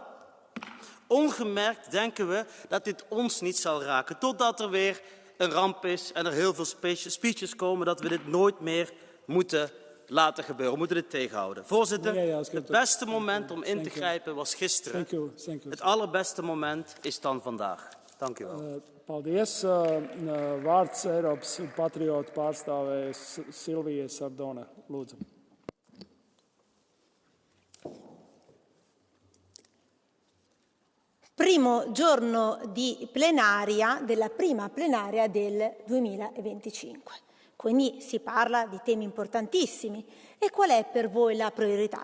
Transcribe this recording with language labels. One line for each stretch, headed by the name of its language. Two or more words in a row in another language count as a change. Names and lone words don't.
Dutch: Ongemerkt denken we dat dit ons niet zal raken, totdat er weer een ramp is en er heel veel speeches komen dat we dit nooit meer moeten laten gebeuren. We moeten dit tegenhouden. Voorzitter, het beste moment om in te grijpen was gisteren. Het allerbeste moment is dan vandaag. Dank u wel.
Latvian: Paldies. Vārds Eiropas patriotu pārstāvē Silvijai Sardone. Lūdzu.
Italian: Primo giorno di plenaria, della prima plenaria del 2025. Quindi si parla di temi importantissimi. E qual è per voi la priorità?